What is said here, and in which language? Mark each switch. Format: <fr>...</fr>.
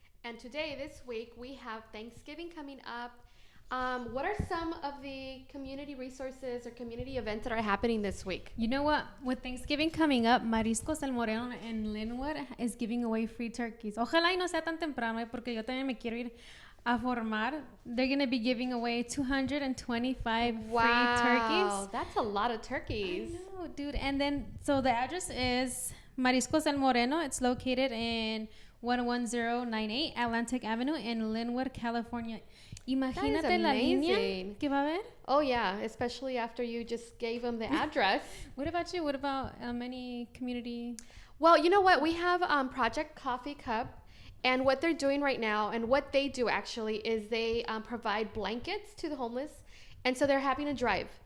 <en>And today, this week, we have Thanksgiving coming up. What are some of the community resources or community events that are happening this week? You know what? With Thanksgiving coming up, Mariscos El Moreno in Linwood is giving away free turkeys.</en> <es>Ojalá y no sea tan temprano, porque yo también me quiero ir a formar.</es> <en>They're going to be giving away 225 free turkeys. That's a lot of turkeys. I know, dude. And then, so the address is Mariscos El Moreno. It's located in 11098 Atlantic Avenue in Linwood, California.</en> <es>Imagínate la línea que va a haber.</es> <en>Oh, yeah, especially after you just gave them the address. What about you? What about any community? Well, you know what? We have Project Coffee Cup. And what they're doing right now, and what they do actually, is they provide blankets to the homeless. And so they're having a drive.</en>